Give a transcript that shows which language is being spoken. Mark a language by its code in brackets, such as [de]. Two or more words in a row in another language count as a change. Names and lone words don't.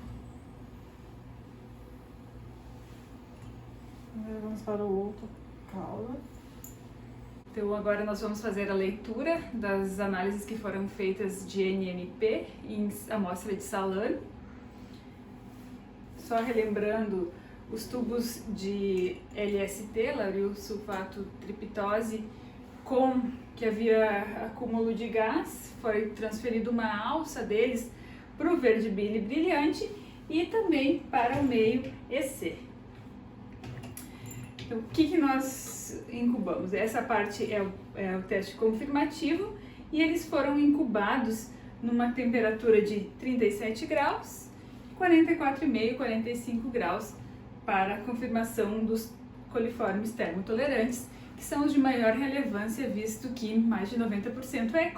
[pt] Agora vamos para o outro caule. Então agora nós vamos fazer a leitura das análises que foram feitas de NMP em amostra de salame. Só relembrando, os tubos de LST, lauril sulfato triptose, com que havia acúmulo de gás, foi transferido uma alça deles para o verde bile brilhante e também para o meio EC. Então, o que nós incubamos? Essa parte é o teste confirmativo e eles foram incubados numa temperatura de 37 graus, 44,5, 45 graus, para a confirmação dos coliformes termotolerantes, que são os de maior relevância, visto que mais de 90% é E.